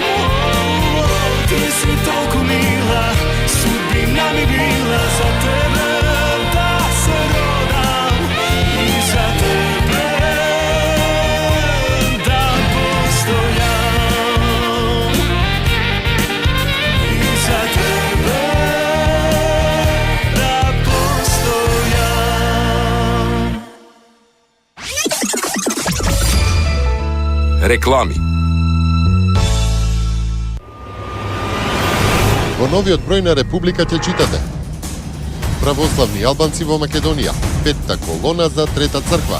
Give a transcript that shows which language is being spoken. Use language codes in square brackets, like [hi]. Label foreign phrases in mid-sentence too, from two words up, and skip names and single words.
[sr] Ti si toliko mila, sudbina mi bila za tebe da se rodam i za tebe da postojam. I za tebe da postojam. [mk] Реклами. Во новиот број на Република ќе читате: православни албанци во Македонија, петта колона за Трета црква.